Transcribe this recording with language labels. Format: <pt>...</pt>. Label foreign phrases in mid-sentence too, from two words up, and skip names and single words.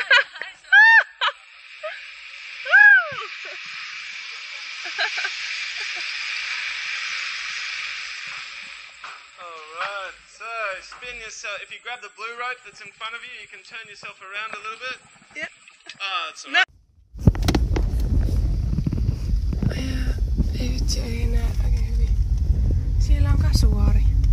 <en>Alright, so spin yourself. If you grab the blue rope that's in front of you, you can turn yourself around a little bit. Yep. Oh, that's alright.</en> <fi>Ei vitsi, ei enää oikein hyvin. Siellä on kasuaari.</fi>